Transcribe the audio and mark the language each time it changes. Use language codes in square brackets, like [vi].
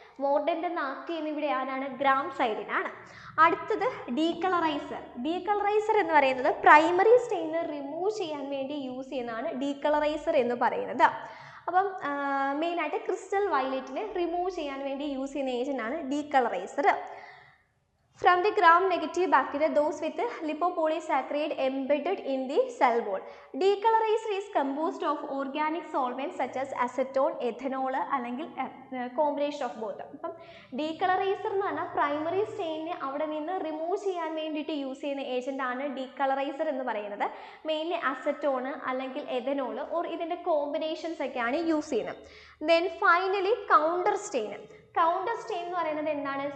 [ml] മോർഡൻ്റ് എന്ന് ആക്ട് ചെയ്യുന്ന ഇവിടെ ആരാണ്? ഗ്രാം സൈഡിനാണ്. അടുത്തത് ഡീകളറൈസർ. ഡീകളറൈസർ എന്ന് പറയുന്നത് പ്രൈമറി സ്റ്റെയിനെ റിമൂവ് ചെയ്യാൻ വേണ്ടി യൂസ് ചെയ്യുന്നതാണ് ഡീകളറൈസർ എന്ന് പറയുന്നത്. അപ്പം മെയിനായിട്ട് ക്രിസ്റ്റൽ വയലറ്റിനെ റിമൂവ് ചെയ്യാൻ വേണ്ടി യൂസ് ചെയ്യുന്ന ഏജൻ്റാണ് ഡീകളറൈസർ. [en] From the gram negative bacteria, those with lipopolysaccharide embedded in the cell wall. Decolorization is composed of organic solvents such as acetone, ethanol അല്ലെങ്കിൽ combination of both. [ml] അപ്പം ഡീകളറൈസർ എന്ന് പറഞ്ഞാൽ പ്രൈമറി സ്റ്റെയിനെ അവിടെ നിന്ന് റിമൂവ് ചെയ്യാൻ വേണ്ടിയിട്ട് യൂസ് ചെയ്യുന്ന ഏജൻ്റാണ് ഡീകളറൈസർ എന്ന് പറയുന്നത്. മെയിൻലി അസറ്റോണ് അല്ലെങ്കിൽ എഥനോൾ ഓർ ഇതിൻ്റെ കോമ്പിനേഷൻസ് ഒക്കെയാണ് യൂസ് ചെയ്യുന്നത്. Then finally counter stain. Counter stain എന്ന് പറയുന്നത് എന്താണ്?